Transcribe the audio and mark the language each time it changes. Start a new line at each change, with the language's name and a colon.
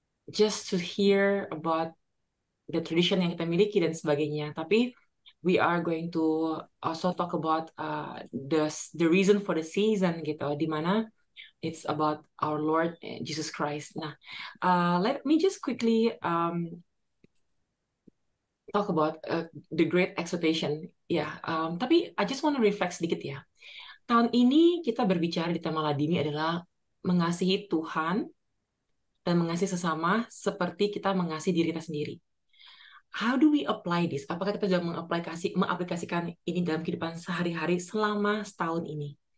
English: just to hear about the tradition
Indonesian: yang kita miliki dan sebagainya. Tapi
English: we are going to also talk about the reason for the season
Indonesian: gitu, di mana
English: it's about our Lord Jesus Christ. Nah, let me just quickly talk about the Great Expectation.
Indonesian: Ya, tapi
English: I just want to reflect
Indonesian: sedikit ya. Tahun ini kita berbicara di tema Ladini adalah mengasihi Tuhan dan mengasihi sesama seperti kita mengasihi diri kita sendiri.
English: How do we apply this?
Indonesian: Apakah kita sudah mengaplikasikan ini dalam kehidupan sehari-hari selama setahun ini?